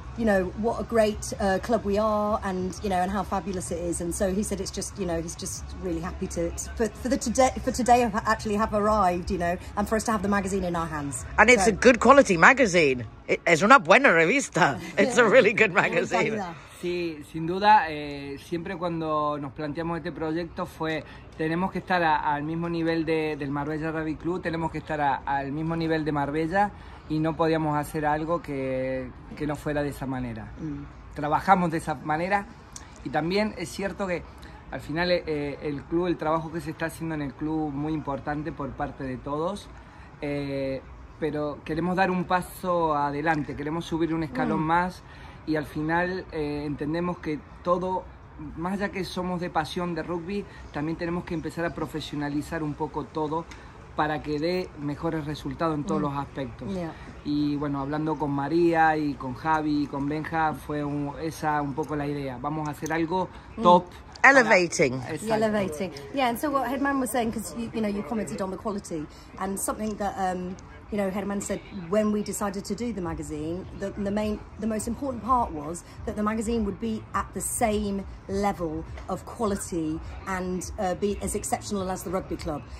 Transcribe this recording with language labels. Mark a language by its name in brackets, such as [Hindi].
[English] you know, what a great club we are, and you know, and how fabulous it is. And so he said it's just, you know, he's just really happy for today actually have arrived, you know, and for us to have the magazine in our hands. And it's a good quality magazine. [Spanish] Es una buena revista. [English] It's a really good magazine. [Spanish] Sí, sin duda, siempre cuando nos planteamos este proyecto fue, tenemos que estar al mismo nivel del Marbella Rugby Club, tenemos que estar al mismo nivel de Marbella, y no podíamos hacer algo que no fuera de esa manera. Trabajamos de esa manera, y también es cierto que al final el club, el trabajo que se está haciendo en el club, muy importante por parte de todos, pero queremos dar un paso adelante, queremos subir un escalón más, y al final entendemos que todo, más allá que somos de pasión de rugby, también tenemos que empezar a profesionalizar un poco todo para que dé mejores resultados en todos los aspectos. Y bueno, hablando con María y con Javi y con Benja, fue esa un poco la idea. Vamos a hacer algo top. [English] Elevating. Elevating. Yeah, and so what Herman was saying, because you know, you commented on the quality, and something that you know, Herman said when we decided to do the magazine, the most important part was that the magazine would be at the same level of quality and be as exceptional as the rugby club.